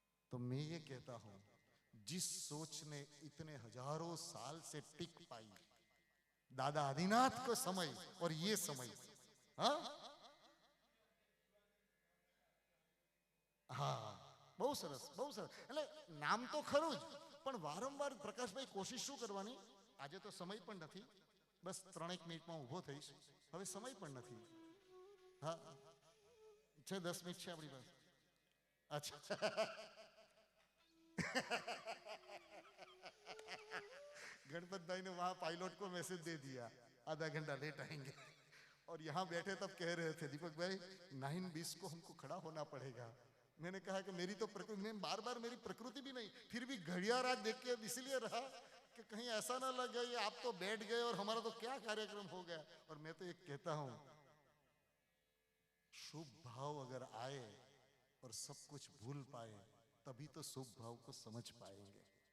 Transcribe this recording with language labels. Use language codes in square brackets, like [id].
[hi] तो मैं ये कहता हूं, जिस सोच ने इतने हजारों साल से टिक पाई, दादा आदिनाथ को समय और ये समय, हाँ हाँ, [gu] બહુ સરસ, બહુ સરસ। એટલે નામ તો ખરું જ, પણ વારંવાર પ્રકાશભાઈ કોશિશ શું કરવાની, આજે તો સમય પણ નથી, બસ 3-1 મિનિટમાં ઊભો થઈશ, હવે સમય પણ નથી, હા છે 10 મિનિટ છે આપણી પાસે, [hi] अच्छा गणपत भाई ने वहां पायलट को मैसेज दे दिया, आधा घंटा लेट आएंगे, और यहाँ बैठे तब कह रहे थे दीपक भाई 9:20 को हमको खड़ा होना पड़ेगा। मैंने कहा कि मेरी तो प्रकृति, मैं बार बार मेरी प्रकृति भी नहीं, फिर भी घड़िया रात देख के इसलिए रहा कि कहीं ऐसा ना लगे ये आप तो बैठ गए और हमारा तो क्या कार्यक्रम हो गया। और मैं तो एक कहता हूं, शुभ भाव अगर आए और सब कुछ भूल पाए, तभी तो शुभ भाव को समझ पाएंगे।